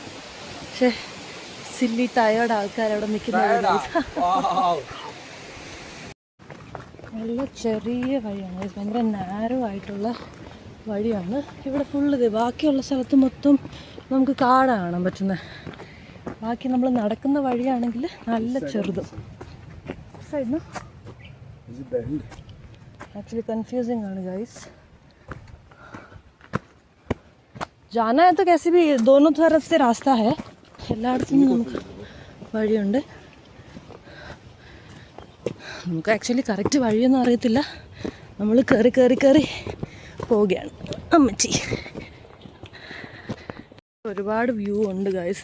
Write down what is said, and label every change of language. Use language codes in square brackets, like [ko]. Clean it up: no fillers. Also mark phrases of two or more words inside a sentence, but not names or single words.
[ml] പക്ഷേ [en] silly tired [ml] ആൾക്കാരവിടെ നിൽക്കുന്നത് നല്ല ചെറിയ വഴിയാണ്, ഭയങ്കര നാരോ ആയിട്ടുള്ള വഴിയാണ്. ഇവിടെ ഫുള്ള് ബാക്കിയുള്ള സ്ഥലത്ത് മൊത്തം നമുക്ക് കാട് കാണാൻ പറ്റുന്നത്. ബാക്കി നമ്മൾ നടക്കുന്ന വഴിയാണെങ്കിൽ നല്ല ചെറുത്. സൈഡിന് [en] actually confusing [ml] ആണ് ഗൈസ്. [hi] जाना है तो कैसे भी दोनों तरफ से रास्ता है, [ml] എല്ലായിടത്തും നമുക്ക് വഴിയുണ്ട്. നമുക്ക് [en] actually correct [ml] വഴിയൊന്നും അറിയത്തില്ല. നമ്മൾ കയറി കയറി കയറി പോവുകയാണ് അമ്മച്ചി. ഒരുപാട് വ്യൂ ഉണ്ട് ഗൈസ്.